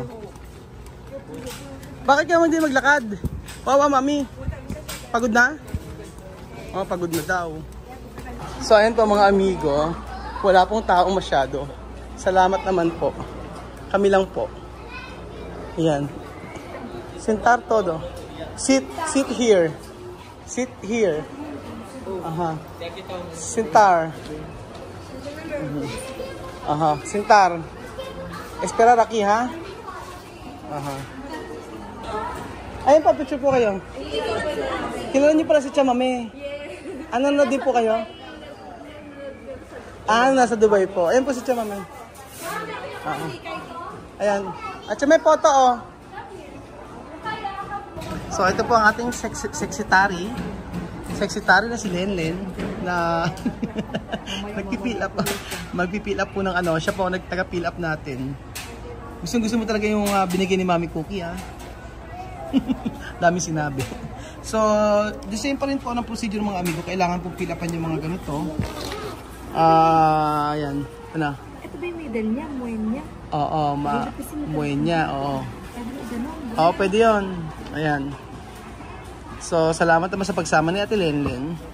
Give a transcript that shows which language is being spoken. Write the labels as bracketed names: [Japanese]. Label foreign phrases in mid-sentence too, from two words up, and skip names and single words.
[Filipino] Bakit ka hindi maglakad? Wawa mami. Pagod na? Oh, pagod na daw. So ayan po mga amigo. Wala pong tao masyado. Salamat naman po. Kami lang po. Ayan. [Spanish] Sentar todo. [English] Sit here. Sit here. [Spanish] Aha. Sentar. Aha, sentar. Esperar aquí, ha? [Filipino] Aha. Ayun pa, picture po kayo. Kilala niyo pala si Chamame. Ano na din po kayo? Ah, nasa Dubai po. Ayun po si Chamame. Aha. Ayan. At may photo, oh. So, ito po ang ating sexitary. Sexitary na si Lenlen na nagpipill up. Magpipill up po ng ano. Siya po ang nagtaga-pill up natin. Gusto mo talaga yung binigay ni Mami Cookie, ha? Dami sinabi. So, [English] the same [Filipino] pa rin po ang procedure ng mga amigo. Kailangan po fill upan yung mga ganito. Ayan. Ano? Ito ba yung medal niya? Muen niya? Oo, muen niya. Oo. Oo, pwede yun. Ayan. So, salamat naman sa pagsama ni Ate Lenlen.